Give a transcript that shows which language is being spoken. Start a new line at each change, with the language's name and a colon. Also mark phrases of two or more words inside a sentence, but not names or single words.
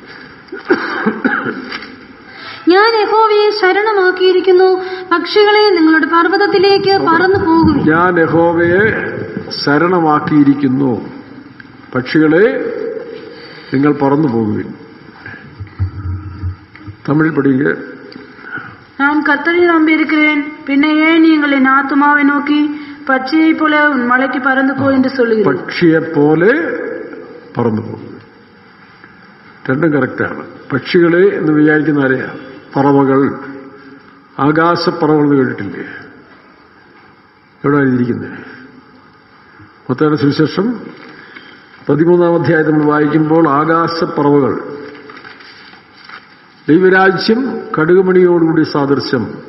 Malayalam: ഞാൻ യഹോവയെ ശരണമാക്കിയിരിക്കുന്നു, പക്ഷികളെ നിങ്ങളുടെ പർവ്വതത്തിലേക്ക് പറന്നു പോകും. ഞാൻ യഹോവയെ ശരണമാക്കിയിരിക്കുന്നു, പക്ഷികളെ നിങ്ങൾ പറന്നു പോകുവിൻ. തമിഴ് പഠിക്കുക.
Tamil: நான் கர்த்தரை நம்பியிருக்கிறேன், பின்ன ஏன் நீங்கள் என் ஆத்துமாவை நோக்கி பட்சியை போல உன் மலைக்கு பறந்து போ என்று சொல்லுகிறேன்.
Malayalam: പക്ഷിയെ പോലെ പറന്നു പോകും. രണ്ടും കറക്റ്റാണ്. പക്ഷികളെ എന്ന് വിചാരിക്കുന്ന ആരെയാ? പറവകൾ, ആകാശപ്പറവകൾ എന്ന് കേട്ടിട്ടില്ലേ? എവിടെ എഴുതിയിരിക്കുന്നത്? മത്തായിയുടെ സുവിശേഷം 13-ാം അധ്യായം നമ്മൾ വായിക്കുമ്പോൾ ആകാശപ്പറവകൾ, ദൈവരാജ്യം കടുകുമണിയോടുകൂടി സാദൃശ്യം.